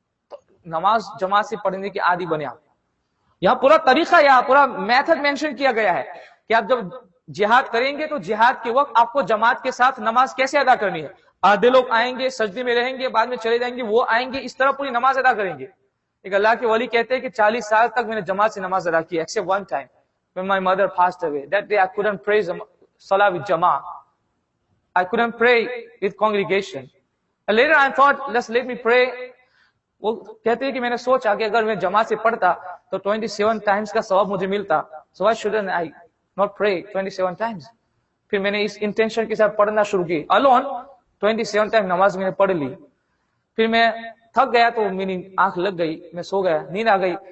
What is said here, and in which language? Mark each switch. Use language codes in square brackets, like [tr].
[ur] تو نماز جماعت سے پڑھنے کی عادی بنے آپ. یہاں پورا طریقہ, یہاں پورا میتھڈ مینشن کیا گیا ہے کہ آپ جب جہاد کریں گے تو جہاد کے وقت آپ کو جماعت کے ساتھ نماز کیسے ادا کرنی ہے. آدھے لوگ آئیں گے سجدے میں رہیں گے, بعد میں چلے جائیں گے, وہ آئیں گے, اس طرح پوری نماز ادا کریں گے. ایک اللہ کے ولی کہتے ہیں کہ 40 سال تک میں نے جماعت سے نماز ادا کی, [en] Except one time when my mother passed away. That day I couldn't pray salah with Jama'ah. I couldn't pray with congregation. And later I thought, let me pray. [ur] وہ کہتے ہیں کہ میں نے سوچا کہ اگر میں جماعت سے پڑھتا تو [en] 27 times [ur] کا ثواب مجھے ملتا. [en] So why shouldn't I not pray 27 times? [ur] پھر میں نے اس انٹینشن کے ساتھ پڑھنا شروع کی. [en] alone 27 times [ur] نماز میں نے پڑھ لی. پھر میں تھک گیا تو میری آنکھ لگ گئی, میں سو گیا, نیند آ گئی.